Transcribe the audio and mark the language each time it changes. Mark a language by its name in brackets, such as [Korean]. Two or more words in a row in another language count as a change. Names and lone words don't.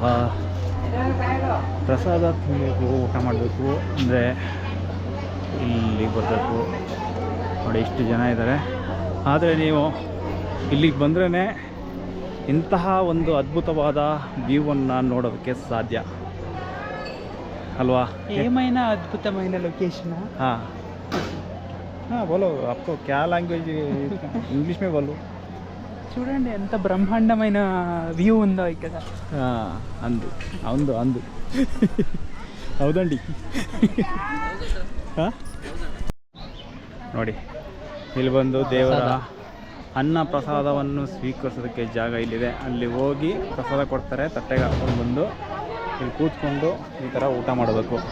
[Kannada] ಪ್ರಸಾದ ತಿನ್ನಬೇಕು, ಊಟ ಮಾಡಬೇಕು ಅಂದರೆ ಇಲ್ಲಿ ಬರಬೇಕು. ನೋಡಿ ಇಷ್ಟು ಜನ ಇದ್ದಾರೆ. ಆದರೆ ನೀವು ಇಲ್ಲಿಗೆ ಬಂದ್ರೇ ಇಂತಹ ಒಂದು ಅದ್ಭುತವಾದ ವ್ಯೂವನ್ನು ನೋಡೋದಕ್ಕೆ ಸಾಧ್ಯ ಅಲ್ವಾ? [Telugu] ఏమైనా అద్భుతమైన లొకేషన్ [Hindi] हाँ हाँ बोलो, आपको क्या [English] language English [Hindi] में बोलो. [Telugu] చూడండి ఎంత బ్రహ్మాండమైన వ్యూ ఉందో ఇక్కడ. [Kannada] ಅಂದು ಅಂದು ಅಂದು ಹೌದಂಡಿ. ಹಾಂ ನೋಡಿ, ಇಲ್ಲಿ ಬಂದು ದೇವರ ಅನ್ನ ಪ್ರಸಾದವನ್ನು ಸ್ವೀಕರಿಸೋದಕ್ಕೆ ಜಾಗ ಇಲ್ಲಿದೆ. ಅಲ್ಲಿ ಹೋಗಿ ಪ್ರಸಾದ ಕೊಡ್ತಾರೆ, ತಟ್ಟೆಗೆ ಹಾಕ್ಕೊಂಡು ಬಂದು ಇಲ್ಲಿ ಕೂತ್ಕೊಂಡು ಈ ಥರ ಊಟ ಮಾಡಬೇಕು.